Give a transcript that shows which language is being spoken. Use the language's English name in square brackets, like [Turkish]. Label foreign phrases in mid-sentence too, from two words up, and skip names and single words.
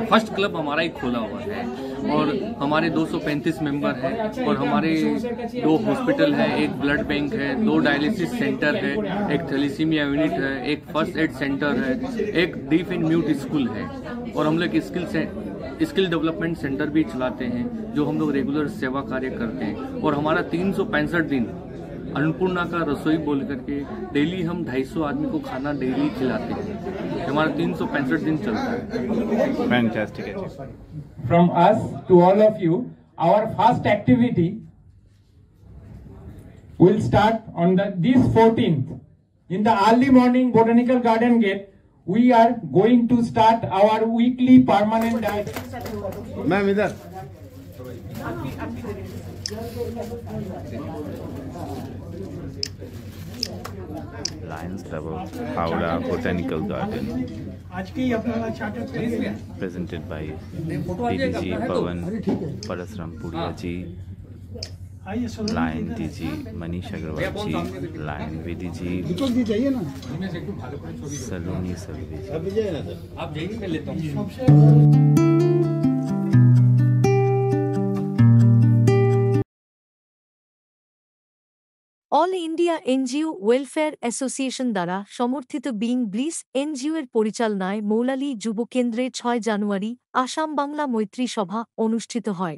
[English] first club [Hindi] हमारा ही खोला हुआ है और हमारे 235 मेंबर हैं और हमारे 2 हॉस्पिटल है, एक [English] blood bank [Hindi] है, 2 [English] dialysis center [Hindi] है, एक [English] thalassemia unit [Hindi] है, एक [English] first aid center [Hindi] है, एक [English] deaf and mute school [Hindi] है और हम लोग [English] skill development center [Hindi] भी चलाते हैं जो हम लोग रेगुलर सेवा कार्य करते हैं। और हमारा 365 दिन अन्नपूर्णा का रसोई बोल करके डेली हम 250 आदमी को खाना डेली खिलाते हैं। हमारा 365 दिन चलता है। [English] Fantastic. From us to all of you, our first activity will start on this 14th. In the early morning Botanical Garden Gate, we are going to start our weekly permanent diet. [Hindi] मैम, इधर. [English] Lions Club of Howrah Botanical Garden, presented by DDG Pawan Parasrampuria ji, Lion DG Manish Agarwal ji, Lion VDG Saloni Salvi ji. [Bangla] অল ইন্ডিয়া এনজিও ওয়েলফেয়ার অ্যাসোসিয়েশন দ্বারা সমর্থিত বিং ব্লিস এনজিও এর পরিচালনায় মৌলালী যুব কেন্দ্রে 6 জানুয়ারি আসাম বাংলা মৈত্রী সভা অনুষ্ঠিত হয়।